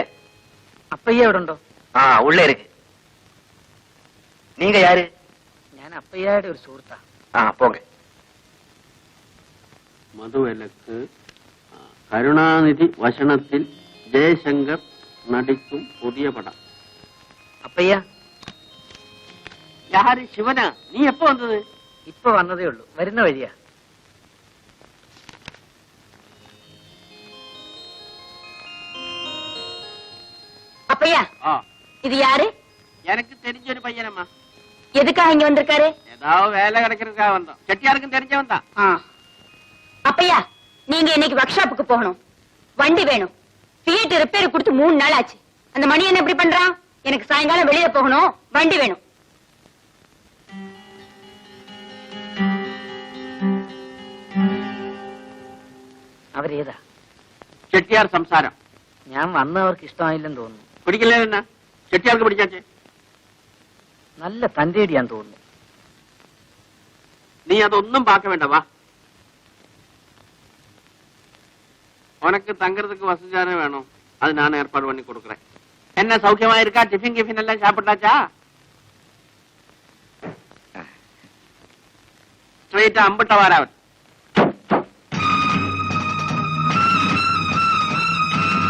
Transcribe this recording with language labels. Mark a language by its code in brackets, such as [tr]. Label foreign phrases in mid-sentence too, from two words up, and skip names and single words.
[ml] അപ്പയ്യ എവിടെ ഉണ്ടോ? [ta] உள்ள இருக்கு. நீங்க யாரு? [ml] ഞാൻ അപ്പയ്യയുടെ ഒരു സുഹൃത്താ. [ta] போங்க. [ml] മധുവിലക്ക് കരുണാനിധി വശണത്തിൽ ജയശങ്കർ നടിക്കും പുതിയ പടം. അപ്പയ്യ, [ta] யாரு சிவனா? நீ எப்ப வந்தது? ഇപ്പൊ വന്നതേ ഉള്ളൂ. വരുന്ന വഴിയാ. அப்பையா, இது யாரு? எனக்கு தெரிஞ்ச ஒரு பையனம்மா. எதுக்காக இங்க வந்திருக்காரு? ஏதாவது வேலை கிடைக்கிறதுக்காக வந்தோம். செட்டியாருக்கும் தெரிஞ்சவன் தான். அப்பையா, நீங்க இன்னைக்கு ஒர்க் ஷாப்புக்கு போகணும். வண்டி வேணும். ஃபியட் ரிப்பேர் கொடுத்து 3 நாள் ஆச்சு. அந்த மணி என்ன இப்படி பண்றான்? எனக்கு சாயங்காலம் வெளியில போகணும். வண்டி வேணும். [ml] അവരേതാ? ചെട്ടിയാർ സംസാരം. ഞാൻ വന്ന അവർക്ക് ഇഷ്ടമായില്ലെന്ന് തോന്നുന്നു. പിടിക്കില്ലേ? എന്നാ ചെട്ടിയാർക്ക് പിടിച്ചാച്ചേ? നല്ല തന്റേടിയാന്ന് തോന്നുന്നു. നീ അതൊന്നും പാക്ക വേണ്ട, വാ. [ta] உனக்கு தங்கறதுக்கு வசதியான வேணும். அது நான் ஏற்பாடு பண்ணி கொடுக்குறேன். என்ன சௌக்கியமா இருக்கா? டிஃபின் கிஃபின் எல்லாம் சாப்பிட்டாச்சா? ஸ்ட்ரெயிட்டா அம்பிட்ட வாராவன்.